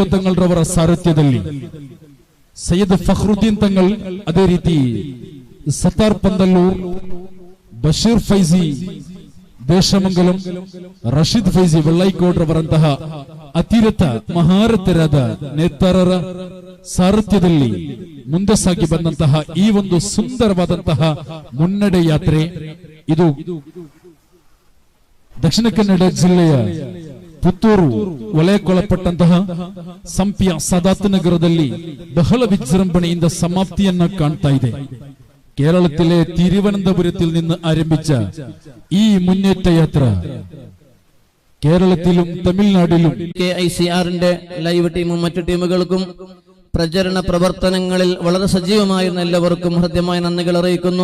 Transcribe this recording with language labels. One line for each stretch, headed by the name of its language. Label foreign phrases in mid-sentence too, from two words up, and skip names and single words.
Kannada: ತಂಗಲ್ರವರ ಸಾರಥ್ಯದಲ್ಲಿ ಸೈಯದ್ ಫಖ್ರುದ್ದೀನ್ ತಂಗಲ್, ಅದೇ ರೀತಿ ಸತಾರ್ ಪಂದಲ್ಲೂರ್, ಬಶೀರ್ ಫೈಜಿ ದೇಶಮಂಗಲಂ, ರಶೀದ್ ಫೈಜಿ ವೆಳ್ಳೈಕೋಡ್ರವರಂತಹ ಅತಿರಥ ಮಹಾರಥರಾದ ನೇತಾರರ ಸಾರಥ್ಯದಲ್ಲಿ ಮುಂದೆ ಸಾಗಿ ಬಂದಂತಹ ಈ ಒಂದು ಸುಂದರವಾದಂತಹ ಮುನ್ನಡೆ ಯಾತ್ರೆ ಇದು ದಕ್ಷಿಣ ಕನ್ನಡ ಜಿಲ್ಲೆಯ ಪುತ್ತೂರು ವಲಯಕ್ಕೊಳಪಟ್ಟಂತಹ ಸಂಪ್ಯ ಸಾದಾತ್ ನಗರದಲ್ಲಿ ಬಹಳ ವಿಜೃಂಭಣೆಯಿಂದ ಸಮಾಪ್ತಿಯನ್ನ ಕಾಣ್ತಾ ಇದೆ.
Malayalam: കേരളത്തിലെ തിരുവനന്തപുരത്തിൽ നിന്ന് ആരംഭിച്ച ഈ മുന്നേറ്റ യാത്ര കേരളത്തിലും തമിഴ്നാട്ടിലും KICR-ന്റെ ലൈവ് ടീമും മറ്റു ടീമുകൾക്കും പ്രചരണ പ്രവർത്തനങ്ങളിൽ വളരെ സജീവമായിരുന്ന എല്ലാവർക്കും ഹൃദ്യമായ നന്ദികൾ അറിയിക്കുന്നു.